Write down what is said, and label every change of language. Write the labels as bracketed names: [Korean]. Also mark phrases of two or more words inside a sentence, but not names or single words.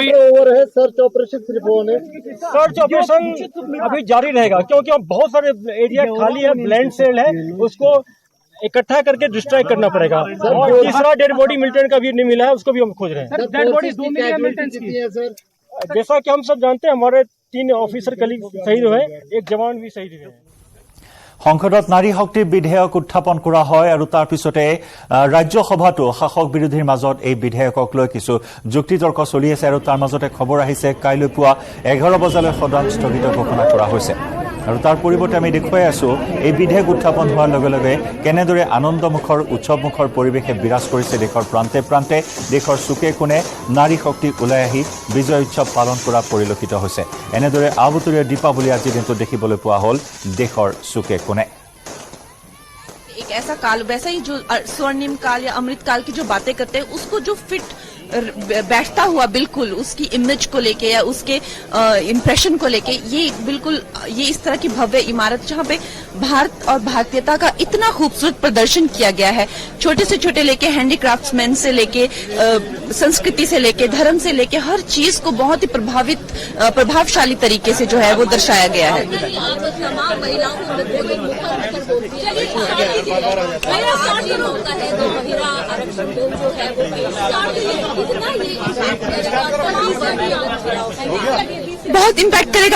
[Hindi] ओवर है, [English] search operation [Hindi] सिर्फ होने, [English] search operation [Hindi] अभी जारी रहेगा, क्योंकि अब बहुत सारे एरिया खाली है, [English] bland cell [Hindi] है, उसको इकट्ठा करके डिस्ट्रैक्ट करना पड़ेगा। और तीसरा [English] dead body [Hindi] मिलिटेंट का भी नहीं मिला है, उसको भी हम खोज रहे हैं। [English] dead body [Hindi] 2 मिली मिलिटेंट की है सर। जैसा कि हम सब जानते हैं, हमारे 3 [English] officer colleague [Hindi] शहीद हुए, एक जवान भी शहीद हुए। [Assamese] সংসদত নাৰী শক্তিৰ বিধেয়ক উত্থাপন কৰা হয় আৰু তাৰ পিছতে ৰাজ্যসভাতো শাসক বিৰোধীৰ মাজত এই বিধেয়কক লৈ কিছু যুক্তিতৰ্ক চলি আছে আৰু তাৰ মাজতে খবৰ আহিছে কাইলৈ পুৱা 11 বজালৈ সদন স্থগিত ঘোষণা কৰা হৈছে। আৰু তাৰ পৰিৱৰ্তে আমি দেখুৱাই আছো এই বিধেয়ক উত্থাপন হোৱাৰ লগে লগে কেনেদৰে আনন্দমুখৰ উৎসৱমুখৰ পৰিৱেশে বিৰাজ কৰিছে দেশৰ প্ৰান্তে প্ৰান্তে দেশৰ চুকে কোণে নাৰী শক্তি ওলাই আহি বিজয় উৎসৱ পালন কৰা পৰিলক্ষিত হৈছে এনেদৰে আবুতৰীয়া দীপাৱলী আজি দিনটো দেখিবলৈ পোৱা হ'ল দেশৰ চুকে কোণে [Hindi] एक ऐसा काल वैसा ही जो स्वर्णिम काल या अमृत काल की जो बातें करते हैं उसको जो फिट बैठता हुआ बिल्कुल उसकी इमेज को लेके या उसके इम्प्रेशन को लेके ये बिल्कुल ये इस तरह की भव्य इमारत जहाँ पे भारत और भारतीयता का इतना खूबसूरत प्रदर्शन किया गया है छोटे से छोटे लेके हैंडीक्राफ्ट्समैन से लेके संस्कृति से लेके धर्म से लेके हर चीज को बहुत ही प्रभावशाली तरीके से जो है वो दर्शाया गया है बहुत इम्पैक्ट करेगा।